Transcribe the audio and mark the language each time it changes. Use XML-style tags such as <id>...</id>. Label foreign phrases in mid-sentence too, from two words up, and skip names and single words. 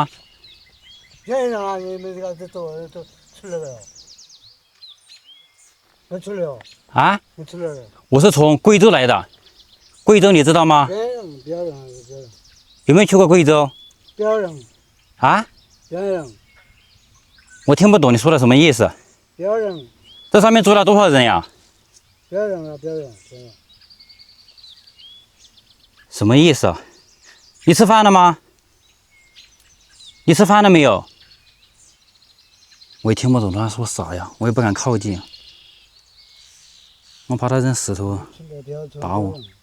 <zh>人啊，你們這個都出來了，我出來了啊？我出來了。我是從貴州來的，貴州你知道嗎？別人，有沒有去過貴州？別人啊？別人，我聽不懂你說的什麼意思。別人，這上面住了多少人呀？別人啊，別人。什麼意思啊？你吃飯了嗎？你吃飯了沒有？我也聽不懂他說啥呀，我也不敢靠近，我怕他扔石頭打我。</zh>